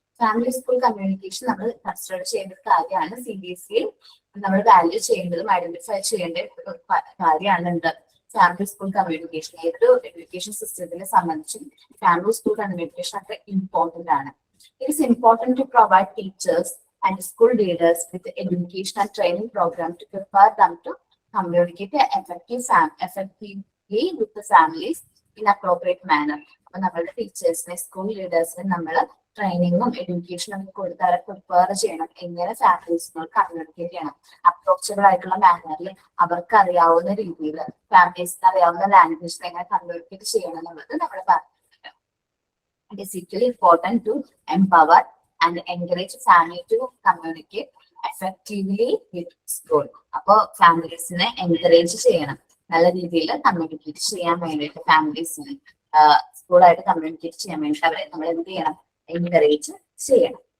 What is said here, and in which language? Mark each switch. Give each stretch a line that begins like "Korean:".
Malayalam: Family school communication നമ്മൾ consider ചെയ്യേണ്ട ഒരു കാര്യമാണ്. സീരിയസ്ലി നമ്മൾ വാല്യൂ ചെയ്യേണ്ടതും ഐഡന്റിഫൈ ചെയ്യേണ്ട ഒരു കാര്യമാണ് എന്ത്, ഫാമിലി സ്കൂൾ കമ്മ്യൂണിക്കേഷൻ. ഏതൊരു എഡ്യൂക്കേഷൻ സിസ്റ്റത്തിനെ സംബന്ധിച്ചും ഫാമിലി സ്കൂൾ കമ്മ്യൂണിക്കേഷൻ അത്ര ഇമ്പോർട്ടന്റ് ആണ്.
English: It is important to provide teachers and school leaders with education and training program to prepare them to communicate effectively with the families in appropriate manner.
Malayalam: അപ്പൊ നമ്മളുടെ ടീച്ചേഴ്സിനെ school ലീഡേഴ്സിനെ നമ്മൾ ട്രെയിനിങ്ങും എഡ്യൂക്കേഷനും കൊടുത്ത് അവരെ prepare ചെയ്യണം, എങ്ങനെ ഫാമിലീസിനോട് കമ്മ്യൂണിക്കേറ്റ് ചെയ്യണം അപ്രോച്ചബിൾ ആയിട്ടുള്ള മാനറിൽ, അവർക്ക് അറിയാവുന്ന രീതിയിൽ ഫാമിലീസിന് അറിയാവുന്ന ലാംഗ്വേജിൽ എങ്ങനെ കമ്മ്യൂണിക്കേറ്റ് ചെയ്യണം എന്നുള്ളത് നമ്മൾ പറഞ്ഞിട്ടുണ്ട്.
English: It is equally important to empower and encourage family to communicate effectively with school.
Malayalam: അപ്പോൾ ഫാമിലീസിനെ എൻകറേജ് ചെയ്യണം, നല്ല രീതിയിൽ കമ്മ്യൂണിക്കേറ്റ് ചെയ്യാൻ വേണ്ടിയിട്ട് ഫാമിലീസിനെ സ്കൂളായിട്ട് കമ്മ്യൂണിക്കേറ്റ് ചെയ്യാൻ വേണ്ടിയിട്ട് അവരെ നമ്മൾ എന്ത് ചെയ്യണം, എൻകറേജ് ചെയ്യണം.